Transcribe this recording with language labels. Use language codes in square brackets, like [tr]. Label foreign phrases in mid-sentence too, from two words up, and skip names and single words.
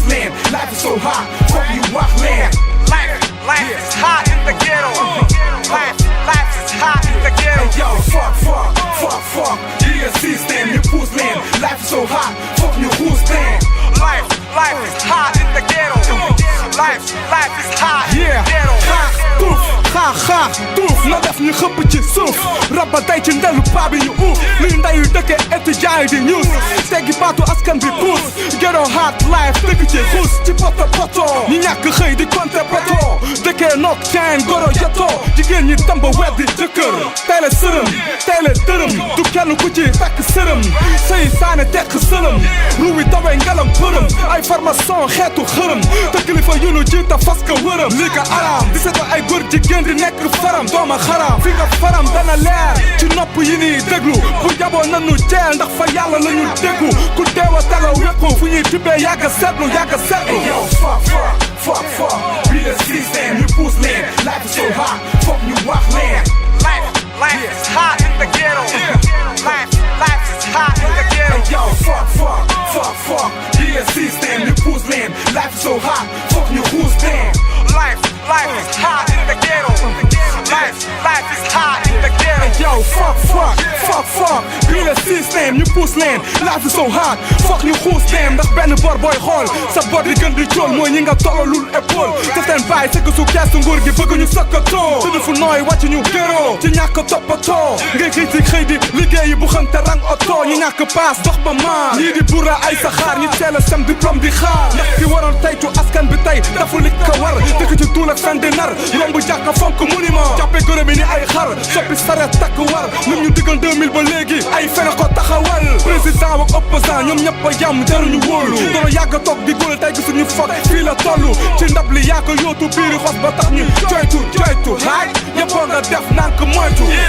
[wo] leen. [en] Life is so hot, [wo] foog ñu wax leen. [en] Life is hot in the ghetto. Life is hot in the ghetto. Hey yo, fuck, yeah system, [wo] ñu puus leen. [en] Life is so hot, [wo] foog ñu xuus leen. [en] Life is hot in the ghetto. Life is hot in the ghetto. [wo] Xaax tuuf na def ñu xëpp ci suuf rab ba tey ci ndelu paa bi ñu uuf luy ndeyu dëkke étudiant yi di ñuus teggi baatu askan bi puus [en] ghetto hot life [wo] dëkk ci xuus ci poto ñi ñàkk xëy di compter poto dëkkee nok teen goro joto jigéen ñi tamba weddi jëkkër tey la sërëm tey la dërëm du kenn ku ci takk sërëm sëy saane tekk sëlëm ruwi dawee ngalam përëm ay farmason xeetu xërëm te kilifa yu nu jiita fas ka wërëm lii ka araam di seeto ay góor jigéen di nekk faram dooma xaram fi nga faram dana leer ci nopp yi nii déglu bu jaboo nanu jeel ndax fa yàlla la ñu déggu ku deewa tala wekku fu ñuy tibbee yàgga seetlu yow fuck bi [fr] le système [wo] ñu puus leen [en] life is so hot [wo] foog ñu wax leen [en] Life is hot in the ghetto. Life is hot in the ghetto. Hey yo, fuck, [wo] bi [fr] le système [wo] ñu puus leen [en] life is so hot [wo] foog ñu xuus leen. [en] Life is hot in the ghetto. Life is hot in the ghetto. Hey yo, fuck, [wo] bi [fr] le système [wo] ñu puus leen [en] life is so hot [wo] foog ñu xuus leen ndax benn bor booy xool sa bor di gën di cool mooy ñi nga tollalul épaule te seen baay sëgg su keesu nguur gi bëgg ñu sokkatoo tëdd fu nooy wàcc ñu gëroo ci ñàkk toppatoo ngay xëy si xëy di liggéeyi bu xam te rang oto ñi ñàkk paas dox ba maan ñii di bura ay saxaar ñi teel a sem diplôme di xaar ndax ki waroon taytu askan bi tey dafa li ko war dëkk ci tuul ak fen di nar romb jàkka fonk monument jàppe gërëm ni ay xar soppi saret takk war ñun ñu diggal 2000 ba léegi ay fene ko taxawal président ak opposant ñoom ñëpp a yam jaruñu wóolu doona yàgg a toog di góol tey gisuñu fot fii la tollu ci ndab li yaa ko yóotu biiri xos ba tax ñu joytu haay yëppoo nga def nank moytu